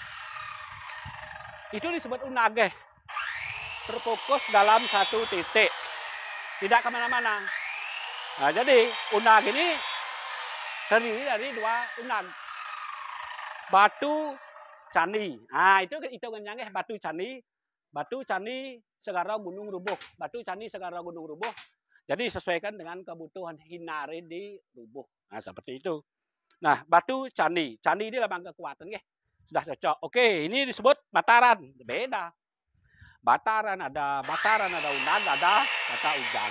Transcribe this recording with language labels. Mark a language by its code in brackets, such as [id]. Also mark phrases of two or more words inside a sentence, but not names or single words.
[id] Itu disebut Unag. Terfokus dalam satu titik, tidak kemana-mana. Nah, jadi Unag ini terdiri dari 2 Unag. Batu candi. Nah, itu hitungannya batu candi. Batu candi Segara Gunung Rubuh. Batu candi Segara Gunung Rubuh. Jadi sesuaikan dengan kebutuhan Hinare di Rubuh. Nah, seperti itu. Nah, batu candi. Candi ini lambang kekuatan. Ya. Sudah cocok. Oke, ini disebut Bataran. Beda. Bataran ada Unag, ada tata ujan.